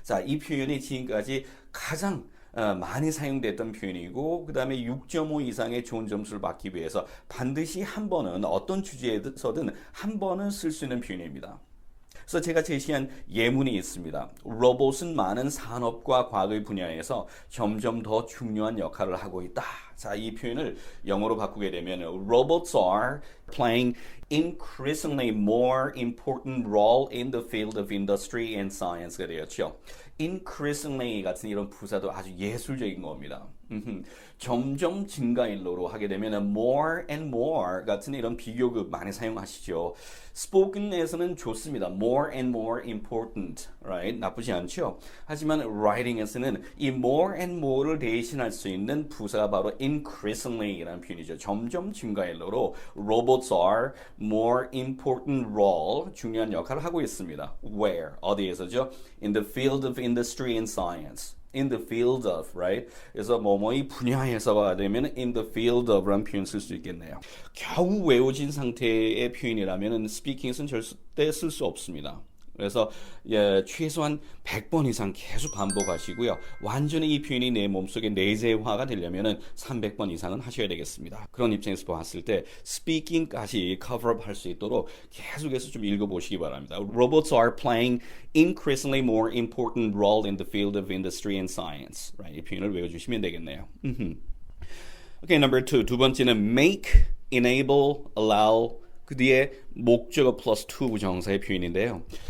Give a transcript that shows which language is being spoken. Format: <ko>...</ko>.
<ko>이 표현이 지금까지 가장 많이 사용됐던 표현이고 그 다음에 6.5 이상의 좋은 점수를 받기 위해서 반드시 한 번은 어떤 주제에서든 한 번은 쓸 수 있는 표현입니다. 그래서 제가 제시한 예문이 있습니다. 로봇은 많은 산업과 과학의 분야에서 점점 더 중요한 역할을 하고 있다. 이 표현을 영어로 바꾸게 되면</ko> <en>Robots are playing increasingly more important role in the field of industry and science가 되었죠.</en> <ko>increasingly 같은 이런 부사도 아주 예술적인 겁니다. 점점 증가일로로 하게 되면 more and more 같은 이런 비교급 많이 사용하시죠. spoken에서는 좋습니다.</ko> <en>more and more important, right?</en> <ko>나쁘지 않죠. 하지만 writing에서는 이 more and more를 대신할 수 있는 부사가 바로 increasingly라는 표현이죠. 점점 증가일로로</ko> <en>robots are more important role,</en> <ko>중요한 역할을 하고 있습니다. where? 어디에서죠?</ko> <en>in the field of industry and science. in the field of, right?</en> <ko>그래서 뭐뭐이 분야에서가 되면 in the field of라는 표현 쓸 수 있겠네요. 겨우 외워진 상태의 표현이라면 speaking에서는 절대 쓸 수 없습니다. 그래서 최소한 100번 이상 계속 반복하시고요. 완전히 이 표현이 내 몸속에 내재화가 되려면 300번 이상은 하셔야 되겠습니다. 그런 입장에서 봤을 때 스피킹까지 커버업 할 수 있도록 계속해서 좀 읽어보시기 바랍니다.</ko> <en>Robots are playing increasingly more important role in the field of industry and science.</en> <ko>Right? 이 표현을 외워주시면 되겠네요.</ko> <en>Okay, number two.</en> <ko>두 번째는 make, enable, allow, 그 뒤에 목적어 플러스 to 부정사의 표현인데요.</ko>